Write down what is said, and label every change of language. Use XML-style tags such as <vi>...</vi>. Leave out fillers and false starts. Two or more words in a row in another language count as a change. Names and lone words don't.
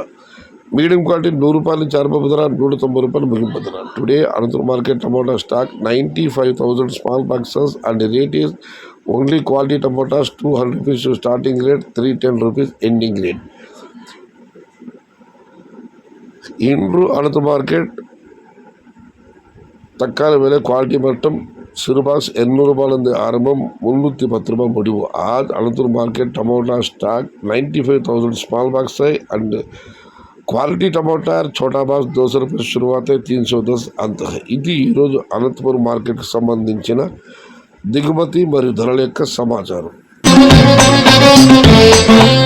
<en>medium quality</en> <te>₹100 నుంచి ఆరంభ ధర, ₹190 ముగింపు ధర.</te> <en>Today Anantapur market tomato stock 95,000 small boxes and rate is only quality tomatoes ₹200 starting rate, ₹310 ending rate.</en> <ta>ఇండ్రు అనంతపురం మార్కెట్ தக்காளி விலை குவாலிட்டி மட்டும் சிறுபாக்ஸ் ₹200 ஆரம்பம், ₹310 முடிவு.</ta> <hi>आज अनंतपुर</hi> <en>market tomato stock 95,000 small box</en> <hi>है</hi> <en>and quality tomato</en> <hi>छोटा बॉक्स ₹200 शुरुआत है, ₹310 अंत है.</hi> <te>ఇది ఈరోజు అనంతపురం మార్కెట్కి సంబంధించిన దిగుమతి మరియు ధరల యొక్క సమాచారం.</te>